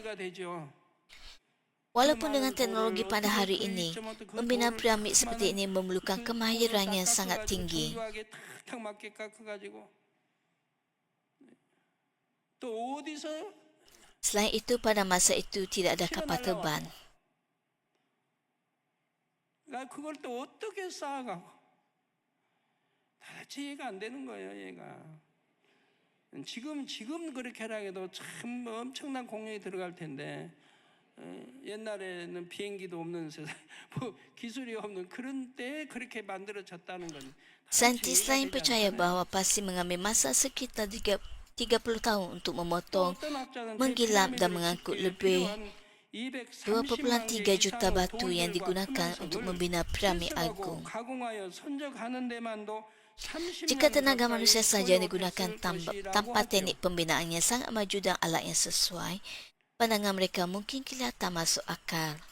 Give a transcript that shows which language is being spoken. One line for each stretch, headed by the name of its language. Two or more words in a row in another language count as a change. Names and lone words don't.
Malay: Walaupun dengan teknologi pada hari ini, membina piramid seperti ini memerlukan kemahiran yang sangat tinggi. Selain itu, pada masa itu tidak ada kapal terbang.
Korean: 그걸 또 어떻게 쌓아가고 도대체 이해가 안 되는 거예요, 얘가. 지금 그렇게 하라 해도 참 엄청난 공력이 들어갈 텐데 옛날에는 비행기도 없는 세상, 뭐 기술이 없는 그런 때에 그렇게 만들어졌다는 건.
Malay: Saintis lain percaya bahawa pasti mengambil masa sekitar 30 tahun untuk memotong, menggilam dan mengangkut lebih 2.3 juta batu yang digunakan untuk membina piramid agung. Jika tenaga manusia saja yang digunakan tanpa teknik pembinaan yang sangat maju dan alat yang sesuai, pandangan mereka mungkin kelihatan masuk akal.